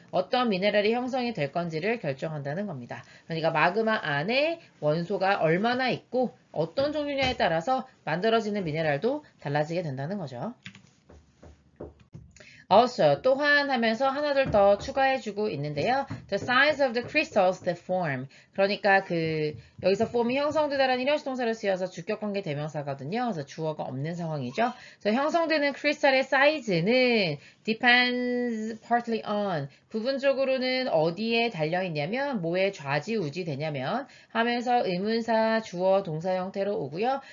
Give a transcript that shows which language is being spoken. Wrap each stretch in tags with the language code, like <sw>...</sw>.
<ko>어떤 미네랄이 형성이 될 건지를 결정한다는 겁니다. 그러니까 마그마 안에 원소가 얼마나 있고 어떤 종류냐에 따라서 만들어지는 미네랄도 달라지게 된다는 거죠. Also, 또한 하면서 하나둘 더 추가해주고 있는데요.</ko> <en>The size of the crystals that form.</en> <ko>그러니까 여기서 form이 형성되다라는 일형식 동사를 쓰여서 주격관계 대명사거든요. 그래서 주어가 없는 상황이죠. 그래서 형성되는 크리스탈의 사이즈는</ko> <en>depends partly on.</en> <ko>부분적으로는 어디에 달려있냐면, 뭐에 좌지우지 되냐면 하면서 의문사 주어 동사 형태로 오고요.</ko>